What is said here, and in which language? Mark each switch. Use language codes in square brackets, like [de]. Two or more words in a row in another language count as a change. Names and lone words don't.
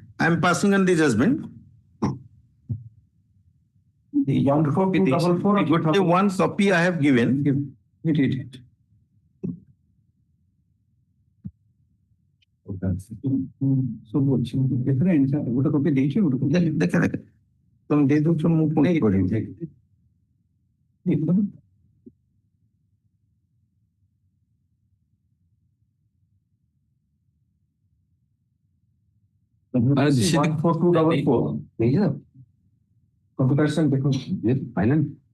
[en] I'm passing on the judgment. The 14244 of The one copy I have given. So different [or] ଗୋଟେ କପି ଦେଇଛି ଗୋଟେ ଦେଖେ ତମେ ଦେଇ ଦଉଛ ମୁଁ ପୁଣି ପଢିବି। [hi] Computation देखो [en] फाइनल